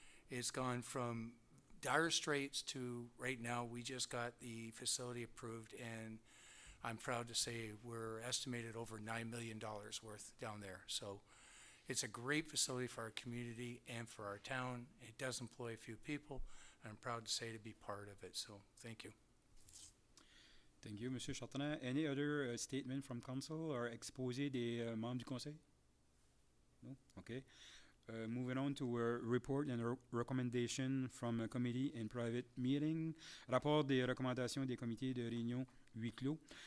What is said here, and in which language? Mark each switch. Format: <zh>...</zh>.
<en>It's gone from dire straits to right now, we just got the facility approved, and I'm proud to say we're estimated over $9 million worth down there. So it's a great facility for our community and for our town. It does employ a few people, and I'm proud to say to be part of it. So thank you. Thank you, Monsieur Chartrand. Any other statement from council or</en> <fr>exposé des membres du conseil?</fr> <en>No? Okay. Moving on to a report and recommendation from a committee in private meeting.</en> <fr>Rapport des recommandations des comités de réunion huis clos.</fr>